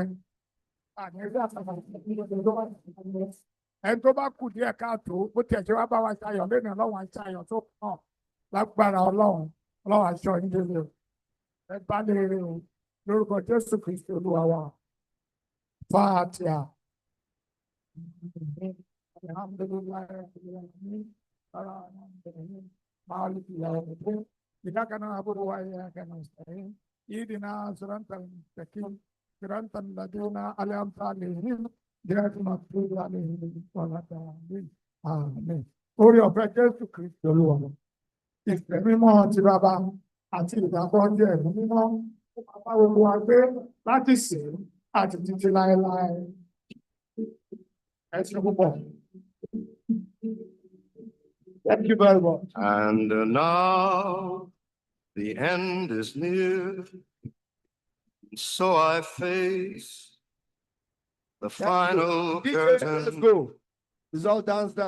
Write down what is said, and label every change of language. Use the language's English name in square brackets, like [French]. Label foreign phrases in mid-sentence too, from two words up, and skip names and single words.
[Yoruba] Àní ẹgbẹ́ àtàkùn ẹni tó bá kù díẹ̀ káàtó bó tiẹ̀ ṣe wá bá wa ṣayọ̀ lẹ́nu Ọlọ́run àṣàyọ̀ tó kàn lágbára Ọlọ́run aṣọ ìdílé o. Ẹ bá lè rí o lórúkọ Jésù Kristi Olúwa wa. Fàtíà. [Arabic] إياك نعبد وإياك نستعين اهدنا صراط المستقيم صراط الذين أنعمت عليهم غير المغضوب عليهم ولا الضالين آمين. [Yoruba] Orí ọ̀fẹ́ Jésù Kristi Olúwa wa. Ìfẹ́ mímọ́ ti Bàbá àti ìdàpọ̀ jẹ́ ẹ̀mí mímọ́ fún bàbá gbogbo wa gbé láti sìn àti títí láéláé. Ẹ ṣé púpọ̀. [English] Thank you very much. And now the end is near, so I face the final curtain. Let's go. It's all dance now.